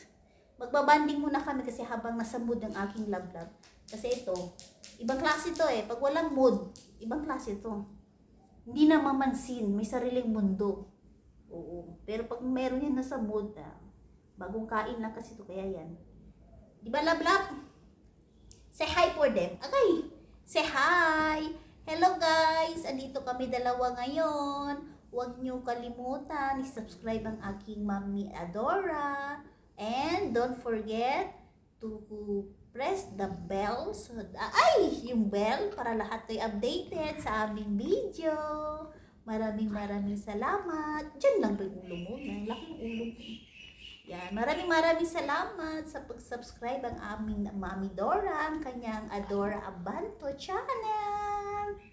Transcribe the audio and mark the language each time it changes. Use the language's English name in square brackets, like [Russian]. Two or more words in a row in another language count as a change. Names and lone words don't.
[Filipino] Magbabanding muna kami kasi habang nasa mood ng aking love. Kasi ito, ibang klase to eh. Pag walang mood, ibang klase to. Hindi na mamansin, may sariling mundo. Oo. Pero pag meron yan nasa mood, bagong kain lang kasi to, kaya yan. Di ba [English] love? Say hi for them. Okay. Say hi. Hello guys. [Filipino] Andito kami dalawa ngayon. Huwag niyo kalimutan i-subscribe ang aking Mami Adora. [English] And don't forget to press the bell. [Filipino] Yung bell para lahat ay updated sa aming video. Maraming salamat. Diyan lang ba yung ulo mo? Ang laking ulo mo. Yan, maraming salamat sa pag-subscribe ang aming Mami Dora, ang kanyang Adora Abanto channel.